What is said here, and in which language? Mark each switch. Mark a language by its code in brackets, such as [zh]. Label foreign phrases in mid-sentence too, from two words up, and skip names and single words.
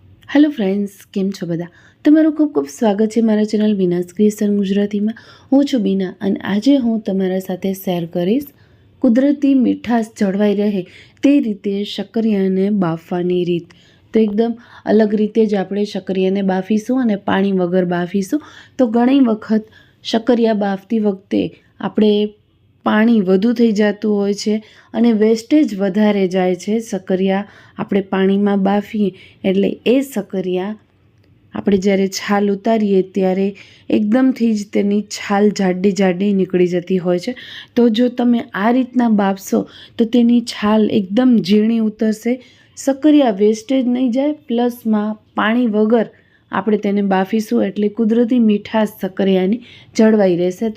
[en] hello friends, [gu] કેમ છો બધા। તમારું ખૂબ ખૂબ સ્વાગત હૈ મારા ચેનલ બીનાસ ક્રિએશન ગુજરાતી માં। હું છું બીના અને આજે હું તમારા સાથે શેર કરીશ કુદરતી મીઠાસ જળવાઈ રહે તે રીતે શક્કરિયાને બાફવાની રીત। તો એકદમ અલગ રીતે જ આપણે શક્કરિયાને બાફીશું અને પાણી વગર બાફીશું। તો ઘણી વખત શક્કરિયા બાફતી વખતે આપણે પાણી વધુ થઈ જતું હોય છે અને વેસ્ટેજ વધારે જાય છે। શક્કરિયા આપણે પાણીમાં બાફીએ એટલે એ શક્કરિયા આપણે જ્યારે છાલ ઉતારીએ ત્યારે એકદમથી જ તેની છાલ જાડી જાડી નીકળી જતી હોય છે। તો જો તમે આ રીતના બાફશો તો તેની છાલ એકદમ ઝીણી ઉતરશે, શક્કરિયા વેસ્ટેજ નહીં જાય, પ્લસમાં પાણી વગર આપણે તેને બાફીશું એટલે કુદરતી મીઠાશ શક્કરિયાની જળવાઈ રહેશે।